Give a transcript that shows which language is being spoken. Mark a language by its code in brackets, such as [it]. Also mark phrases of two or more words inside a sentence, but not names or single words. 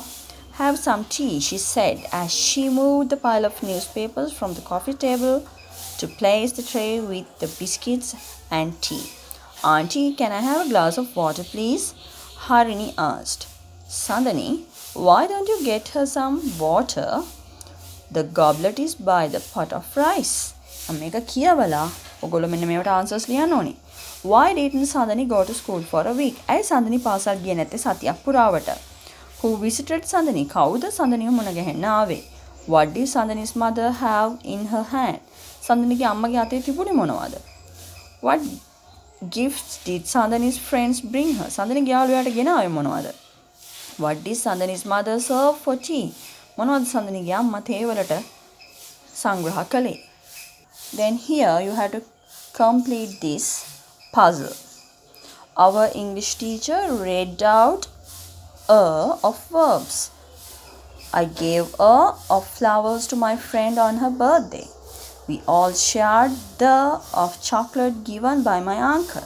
[en] Have some tea, she said as she moved the pile of newspapers from the coffee table to place the tray with the biscuits and tea. Auntie, can I have a glass of water, please? Harini asked. Sandani, why don't you get her some water? The goblet is by the pot of rice. [si] මේක කියවලා ඔයගොල්ලෝ මෙන්න මේවට answers ලියන්න ඕනේ. [en] Why didn't Sandani go to school for a week? [si] ඇයි සඳනි පාසල් ගියේ නැත්තේ සතියක් පුරාවට? [en] Who visited Sandani? [si] කවුද සඳනිව මුණ ගැහෙන්න ආවේ? [en] What did Sandani's mother have in her hand? [si] සඳනිගේ අම්මගේ අතේ තිබුණේ මොනවද? [en] What gifts did Sandani's friends bring her? [si] සඳනිගේ යාළුවාට ගෙනාවේ මොනවද? [en] What did Sandani's mother serve for tea? [si] මොනවද සඳනිගේ අම්මා තේ වලට සංග්‍රහ කළේ? [en] Then here you have to complete this puzzle. Our English teacher read out a of verbs. I gave a of flowers to my friend on her birthday. We all shared the of chocolate given by my uncle.